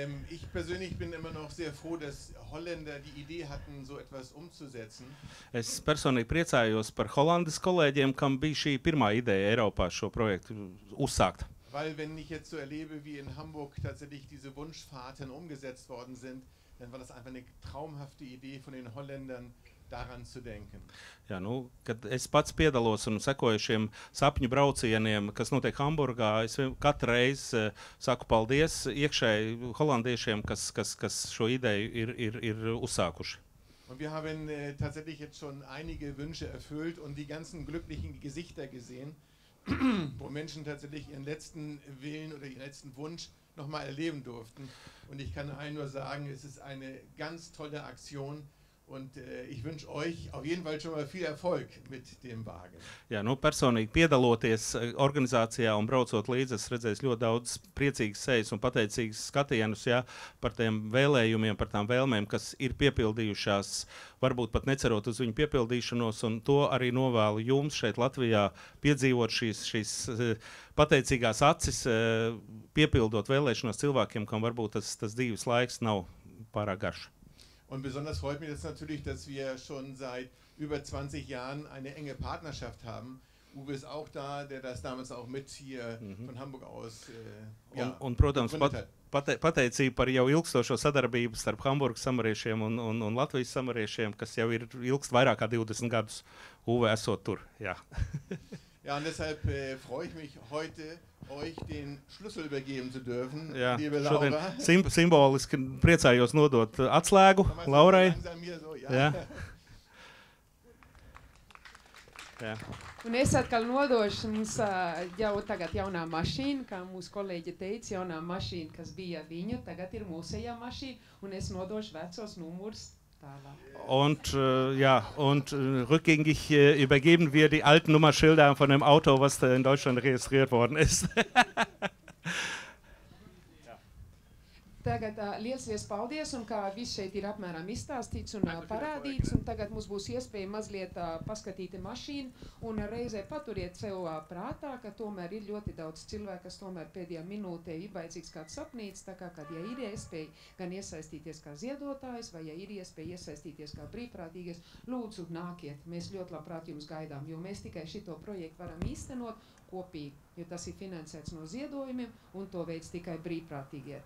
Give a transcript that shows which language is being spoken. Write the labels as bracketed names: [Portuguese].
[German] Ich persönlich bin immer noch sehr froh, dass Holländer die Idee hatten, so etwas umzusetzen. [Latvian] Es personīgi priecājos par Holandas kolēģiem, kam bija šī pirmā ideja Eiropā šo projektu uzsākt. [German] Weil wenn ich jetzt so erlebe, wie in Hamburg tatsächlich diese Wunschfahrten umgesetzt worden sind, dann war das einfach eine traumhafte Idee von den Holländern, daran zu denken. [Latvian] Jā, nu, kad es pats piedalos un sekoju šiem sapņu braucieniem, kas notiek Hamburgā, es katru reizi saku paldies iekšēji holandiešiem, kas šo ideju ir uzsākuši. [German] Und wir haben tatsächlich jetzt schon einige Wünsche erfüllt und die ganzen glücklichen Gesichter gesehen, wo Menschen tatsächlich ihren letzten Willen oder ihren letzten Wunsch nochmal erleben durften. Und ich kann allen nur sagen, es ist eine ganz tolle Aktion und ich wünsche euch auf jeden Fall schon mal viel Erfolg mit dem Wagen. [Latvian] Jā, nu, personīgi piedaloties organizācijā un braucot līdzi, es redzēju ļoti daudz priecīgas sejas un pateicīgas skatienus, jā, par tiem vēlējumiem, par tām vēlmēm, kas ir piepildījušās, varbūt pat necerot uz viņu piepildīšanos, un to arī novēlu jums šeit Latvijā piedzīvot šīs pateicīgās acis, piepildot vēlēšanos cilvēkiem, kam varbūt tas dzīves laiks nav pārāk garš. [German] Und besonders freut mich das natürlich, dass wir schon seit über 20 Jahren eine enge Partnerschaft haben. Uwe ist auch da, der das damals auch mit hier von Hamburg aus [Latvian] un, protams, pateicība par jau ilgstošo sadarbību starp Hamburgas samariešiem un Latvijas samariešiem, kas jau ir ilgst vairāk kā 20 gadus Uwe esot tur. Jā. [German] Ja, und deshalb freue ich mich heute, euch den Schlüssel übergeben zu dürfen, [Latvian] jā, [German] liebe Laura. [Latvian] Simboliski priecājos nodot atslēgu Laurai. [German] So, [Latvian] jā. Jā. Un es atkal nodošu mums jau tagad jaunā mašīna, kā mūsu kolēģi teica, jaunā mašīna, kas bija viņu, tagad ir mūsējā mašīna, un es nodošu vecos numurus. [German] Und rückgängig übergeben wir die alten Nummerschilder von dem Auto, was da in Deutschland registriert worden ist. [Latvian] Tagad liels paldies, un kā viss šeit ir apmēram izstāstīts un parādīts, un tagad mums būs iespēja mazliet paskatīt mašīnu, un reizē paturiet sev prātā, ka tomēr ir ļoti daudz cilvēku, kas tomēr pēdējā minūtē ir vajadzīgs kāds sapnīts, tā kā, kad ja ir iespēja gan iesaistīties kā ziedotājs, vai ja ir iespēja iesaistīties kā brīvprātīgais, lūdzu nākiet, mēs ļoti labprāt jums gaidām, jo mēs tikai šito projektu varam īstenot kopīgi, jo tas ir finansēts no ziedojumiem, un to veids tikai brīvprātīgie.